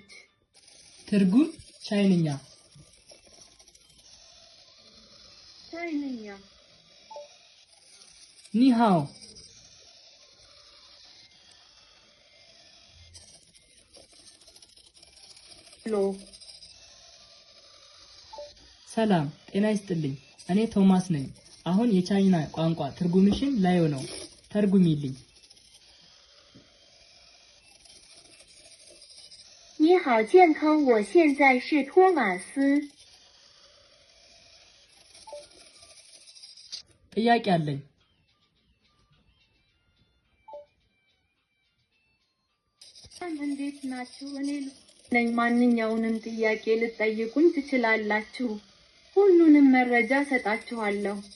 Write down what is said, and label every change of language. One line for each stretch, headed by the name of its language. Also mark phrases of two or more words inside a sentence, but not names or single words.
Amharic: ትርጉም ቻይንኛ ኒሃው ሰላም ጤና ይስጥልኝ እኔ ቶማስ ነኝ አሁን የቻይና ቋንቋ ትርጉምሽን ላየው ነው ተርጉሚልኝ
Chinese: 你好健康我现在是托马斯
Amharic: ጥያቄ አለኝ እንዴት ናችሁ እኔ ነኝ ማንኛውንም ጥያቄ ልትጠይቁኝ ትችላላችሁ ሁሉንም መረጃ ሰጣችኋለሁ